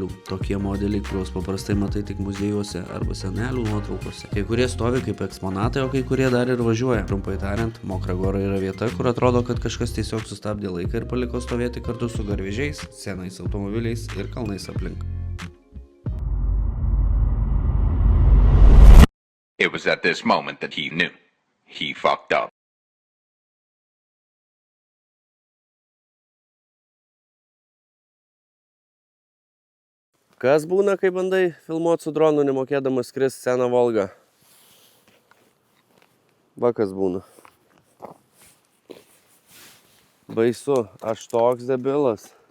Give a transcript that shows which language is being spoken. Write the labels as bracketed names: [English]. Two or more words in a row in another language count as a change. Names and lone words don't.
[Lithuanian] Tokie modeliai, kuriuos paprastai matai tik muziejuose arba senelių nuotraukose. Kai kurie stovi kaip eksponatai, o kai kurie dar ir važiuoja. Trumpai tariant, Mokra Gora yra vieta, kur atrodo, kad kažkas tiesiog sustabdė laiką ir paliko stovėti kartu su garvežiais, senais automobiliais ir kalnais aplink. [English] It was at this moment that he knew. He fucked up. [Lithuanian] Kas būna, kai bandai filmuoti su dronu, nemokėdamas skrist seną Volgą? Va kas būna. Baisu, aš toks debilas.